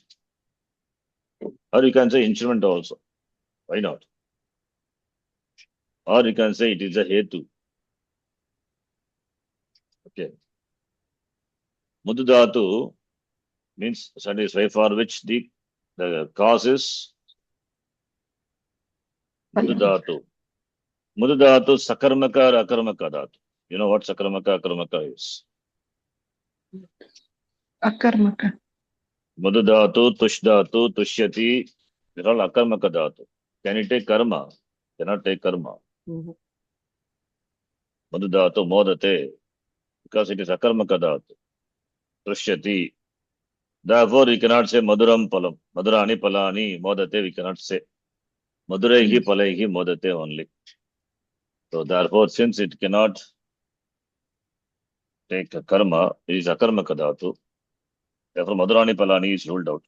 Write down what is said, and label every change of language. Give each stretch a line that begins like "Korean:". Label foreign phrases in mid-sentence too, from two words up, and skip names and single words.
English: Or you can say instrument also. Why not? Or you can say it is a hetu. Okay. Mududhatu means satisfy for which the cause is Mududhatu.
Sanskrit: Mududhatu sakarmaka or akarmaka dhatu.
English: You know what
Sanskrit: sakarmaka akarmaka
English: is?
Sanskrit: अकर्मक Mududhatu, tushdhatu, tushyati.
English: These are all
Sanskrit: akarmaka dhatu.
English: Can it take karma? Cannot take karma. Mhm.
Sanskrit: Mududhatu modate.
English: Because it is
Sanskrit: akarmaka dhatu. Tushyati.
English: Therefore, we cannot say
Sanskrit: Maduram Palam. Madurani Palani Modate,
English: we cannot say.
Sanskrit: Maduraihi Palaihi Modate only.
English: So, therefore, since it cannot take a karma, it is
Sanskrit: akarma kadatu.
English: Therefore,
Sanskrit: Madurani Palani
English: is ruled out.